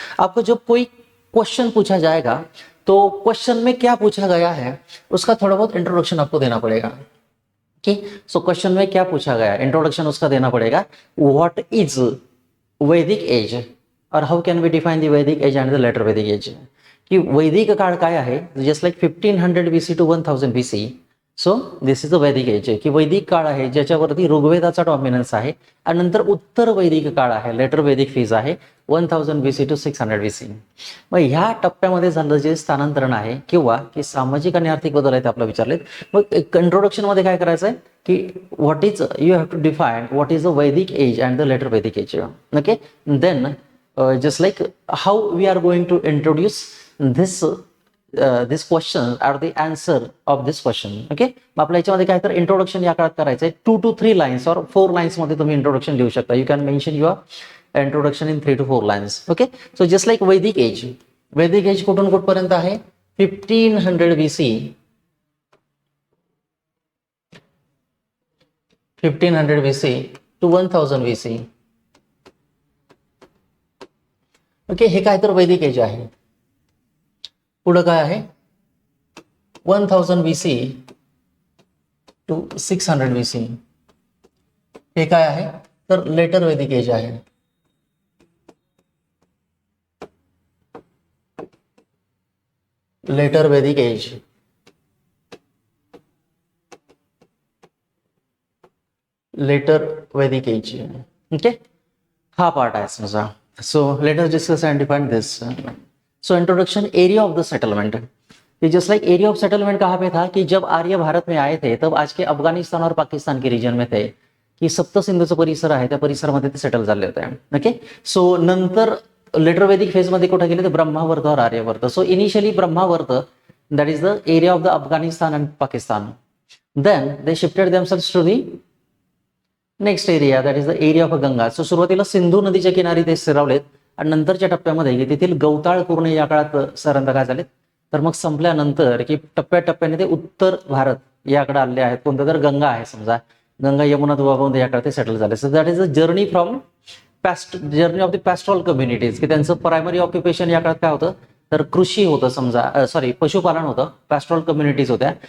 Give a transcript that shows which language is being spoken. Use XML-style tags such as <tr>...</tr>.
<hi>आपको जब कोई क्वेश्चन पूछा जाएगा तो क्वेश्चन में क्या पूछा गया है उसका थोड़ा बहुत इंट्रोडक्शन आपको देना पड़ेगा. ओके, सो क्वेश्चन में क्या पूछा गया, इंट्रोडक्शन उसका देना पड़ेगा.</hi> <en>what is Vedic age</en> <hi>और</hi> <en>How can we define the Vedic age and the later Vedic age.</en> <mr>की वैदिक काळ काय आहे, just like 1500 BC to 1000 BC.</mr> <en>so this is the Vedic age</en> <mr>की वैदिक काळ आहे ज्याच्यावरती ऋग्वेदाचा डॉमिनन्स आहे आणि नंतर उत्तर वैदिक काळ आहे, लेटर वैदिक फेज आहे 1000 BC टू 600 BC. मग ह्या टप्प्यामध्ये झालं जे स्थानांतरण आहे किंवा की सामाजिक आणि आर्थिक बदल आहेत आपल्याला विचारलेत. मग इंट्रोडक्शन मध्ये काय करायचं आहे की</mr> <en>what is you have to define what is the Vedic age</en> <mr>अँड द लेटर वैदिक age.</mr> <en>Okay, then just like how we are going to introduce this question or the answer of this question.</en> <mr>Okay, मग आपल्या याच्यामध्ये काय तर introduction या काळात करायचं आहे 2 to 3 लाईन्स और 4 लाईन्स मध्ये तुम्ही इंट्रोडक्शन लिहू शकता.</mr> <en>You can mention your introduction in 3 to 4 lines.</en> <mr>Okay, so just like वैदिक एज, वैदिक एज कुठून कुठपर्यंत आहे 1500 BC, 1500 BC to 1000 BC. Okay, हे काय तर वैदिक एज आहे. पुढं काय आहे 1000 BC टू 600 BC. हे काय आहे तर लेटर वैदिक एज आहे. लेटर वैदिक एज, लेटर वैदिक एज, ओके, हा पार्ट आहे समजा.</mr> <en>So let us discuss and define this.</en> <hi>So introduction, area of the settlement. ये just like area of settlement कहाँ पे था कि जब आर्य भारत में आए थे तब आज के अफगाणिस्तान और पाकिस्तान के रिजन में थे,</hi> <mr>की सप्तसिंधूचं परिसर आहे त्या परिसरामध्ये ते सेटल झाले होते. ओके, सो नंतर लेटर वैदिक फेज मध्ये कुठे गेले तर ब्रह्मावर्त और Aryavart.</mr> <en>So initially Brahmavarta, that is the area of the Afghanistan and Pakistan. Then they shifted themselves to the next area, that is the area of Ganga.</en> <mr>So सुरुवातीला सिंधू नदीच्या किनारी ते स्थिरावलेत आणि नंतरच्या टप्प्यामध्ये तेथील गवताळ पूर्ण या काळात सरांत काय झालेत, तर मग संपल्यानंतर की टप्प्याटप्प्याने ते उत्तर भारत याकडे आले आहेत. कोणतं तर गंगा आहे समजा, गंगा यमुना दुभागून याकडे ते सेटल झाले.</mr> <en>so that is a journey from journey of the pastoral communities,</en> <mr>की त्यांचं प्रायमरी ऑक्युपेशन या काळात काय होतं तर कृषी होतं समजा, सॉरी पशुपालन होतं, पॅस्ट्रॉल कम्युनिटीज होत्या.</mr>